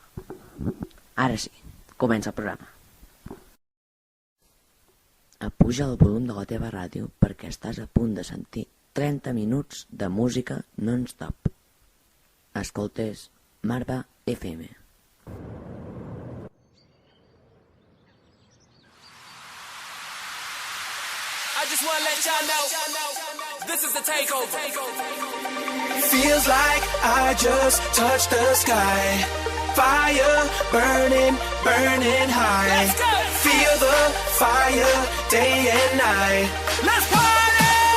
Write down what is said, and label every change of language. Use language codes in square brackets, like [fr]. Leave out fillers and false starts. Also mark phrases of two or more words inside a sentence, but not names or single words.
[ca] Ara sí, comença el programa. Apuja el volum de la teva ràdio perquè estàs a punt de sentir 30 minuts de música non-stop. Escoltes Marva FM. [en] I just want to let y'all know, this is the takeover. Feels like I just touched the sky. Fire burning, burning high. Let's go! Feel the fire day and night. Let's party!